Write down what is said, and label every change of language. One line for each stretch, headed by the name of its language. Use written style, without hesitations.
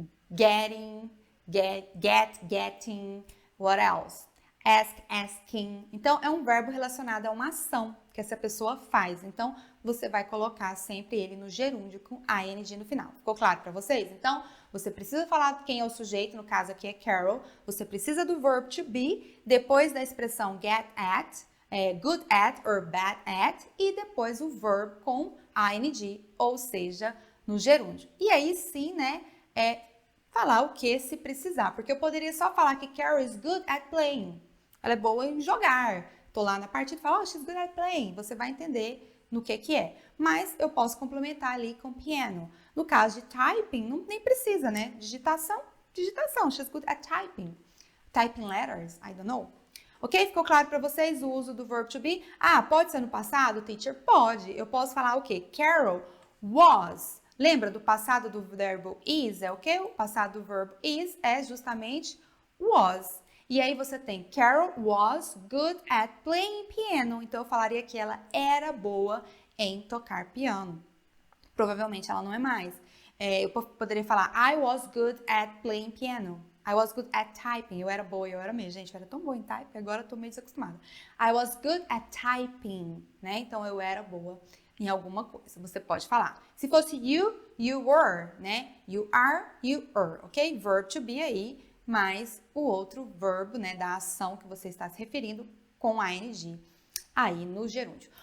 English: Getting, getting, what else? Ask, asking.
Portuguese: Então, é um verbo relacionado a uma ação que essa pessoa faz. Então, você vai colocar sempre ele no gerúndio com ing no final. Ficou claro para vocês? Então, você precisa falar quem é o sujeito, no caso aqui é Carol. Você precisa do verb to be, depois da expressão get at, good at or bad at, e depois o verb com ing, ou seja, no gerúndio. E aí sim, né, falar o que se precisar. Porque eu poderia só falar que
English: Carol is good at playing.
Portuguese: Ela é boa em jogar. Tô lá na partida e falo, oh,
English: she's good at playing.
Portuguese: Você vai entender no que é. Mas eu posso complementar ali com piano. No caso de typing, nem precisa, né? Digitação.
English: She's good at typing. Typing letters, I don't know. Ok?
Portuguese: Ficou claro para vocês o uso do verb to be? Ah, pode ser no passado, teacher? Pode. Eu posso falar o quê? Carol was. Lembra do passado do verbo is? É o quê? O passado do verbo is é justamente was. E aí você tem
English: Carol was good at playing piano.
Portuguese: Então eu falaria que ela era boa em tocar piano. Provavelmente ela não é mais. Eu poderia falar
English: I was good at playing piano. I was good at typing.
Portuguese: Eu era boa, eu era mesmo. Gente, eu era tão boa em typing, agora eu tô meio desacostumada.
English: I was good at typing,
Portuguese: né? Então eu era boa em alguma coisa. Você pode falar. Se fosse
English: you, you were, né? You are, you were, ok?
Portuguese: Verb to be aí, mais o outro verbo, né, da ação que você está se referindo com ing aí no gerúndio.